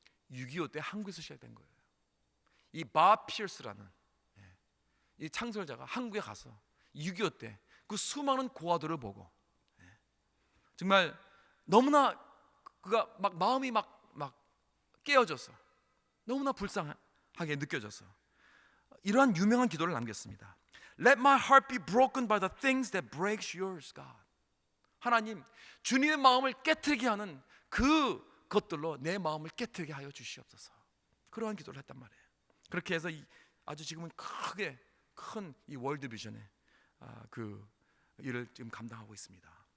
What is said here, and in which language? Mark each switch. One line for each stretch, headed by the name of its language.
Korean: 6.25 때 한국에서 시작된 거예요. 이 밥 피어스라는 이 창설자가 한국에 가서 6.25 때 그 수많은 고아들을 보고 정말 너무나 그가 막 마음이 막 깨어져서 너무나 불쌍하게 느껴져서 이러한 유명한 기도를 남겼습니다.
English: Let my heart be broken by the things that breaks yours, God.
Korean: 하나님, 주님의 마음을 깨트리게 하는 그것들로 내 마음을 깨트리게 하여 주시옵소서. 그러한 기도를 했단 말이에요. 그렇게 해서 아주 지금은 크게 큰 이 월드비전의 그 일을 지금 감당하고 있습니다.